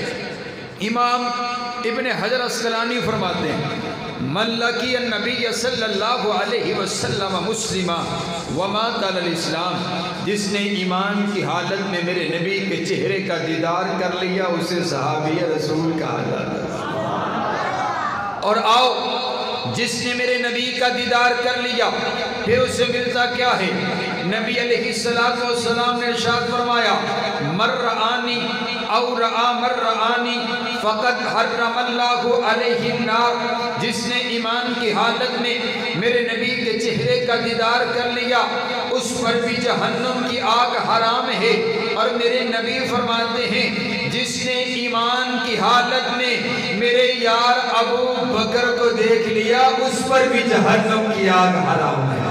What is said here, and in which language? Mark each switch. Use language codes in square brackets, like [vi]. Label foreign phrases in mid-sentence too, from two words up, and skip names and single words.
[ur] امام ابن حجر اسقلانی فرماتے ہیں [ar] من لقی النبی صلی اللہ علیہ وسلم مسلمہ ومات علی الاسلام، [ur] جس نے ایمان کی حالت میں میرے نبی کے چہرے کا دیدار کر لیا اسے صحابی رسول کہا جاتا ہے۔ اور آؤ جس نے میرے نبی کا دیدار کر لیا پھر اسے ملتا کیا ہے؟ نبی [ar] علیہ السلام [ur] نے ارشاد فرمایا [ar] مر رآنی او رآ مر رآنی فقد حرم اللہ علیہ النار، [ur] جس نے ایمان کی حالت میں میرے نبی کے چہرے کا دیدار کر لیا اس پر بھی جہنم کی آگ حرام ہے۔ اور میرے نبی فرماتے ہیں جس نے ایمان کی حالت میں میرے یار ابو بکر کو دیکھ لیا اس پر بھی جہنم کی آگ حرام ہے۔